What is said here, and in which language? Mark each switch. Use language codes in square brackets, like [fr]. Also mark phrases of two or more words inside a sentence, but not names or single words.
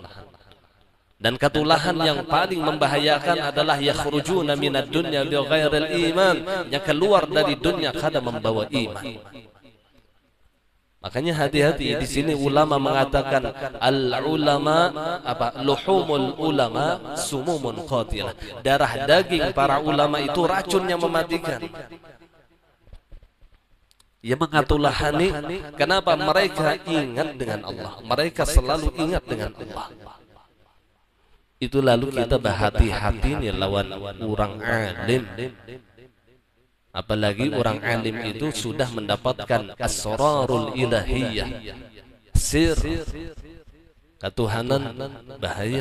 [id] Dan katulahan yang paling membahayakan adalah [ar] يخرجون من الدنيا بغير الإيمان, [id] yang keluar dari dunia kada membawa iman. Makanya hati-hati, di sini ulama mengatakan [ar] العلماء لحوم العلماء سموم قاتلة. [id] Darah daging para ulama itu racun yang mematikan. Ia mengatulahani, kenapa mereka ingat dengan Allah, mereka selalu ingat dengan Allah. Itu lalu kita berhati-hati nih lawan orang alim. Apalagi orang alim itu sudah mendapatkan [ar] أسرار الإلهية, [id] sir ketuhanan, bahaya.